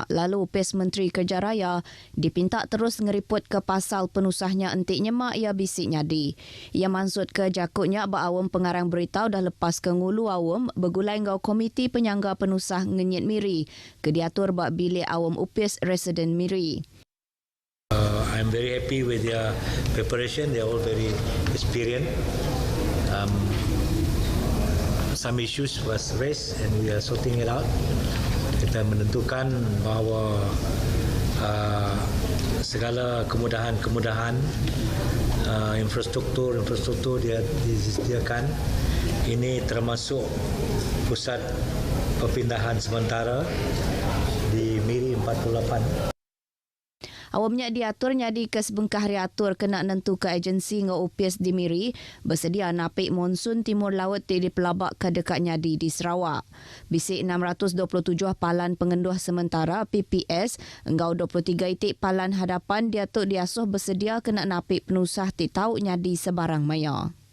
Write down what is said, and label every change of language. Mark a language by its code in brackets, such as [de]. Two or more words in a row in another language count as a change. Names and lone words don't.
[iba] Lalu PES Menteri Kerja Raya dipinta terus ngeriput ke pasal penusahnya entiknya mak ia bisik nyadi. Ia maksud ke jakutnya awam pengarang berita dah lepas ke ngulu awam bergulai ngau komiti penyangga penusah ngenyit Miri ke diatur bak bilik awam UPIS resident Miri. [en] I'm very happy with their preparation. They are all very experienced. Some issues was raised and we are sorting it out. [ms] Kita menentukan bahawa segala kemudahan infrastruktur dia disediakan. Ini termasuk pusat perpindahan sementara di Miri 48. [iba] Awamnya diatur nyadi ke sebengkah riatur kena nentu ke agensi ngau UPS di Miri bersedia napik monsun timur laut di pelabak ke dekat nyadi di Sarawak. Bisik 627 palan pengenduh sementara PPS engau 23 itik palan hadapan diatur diasuh bersedia kena napik penusah titau nyadi sebarang maya.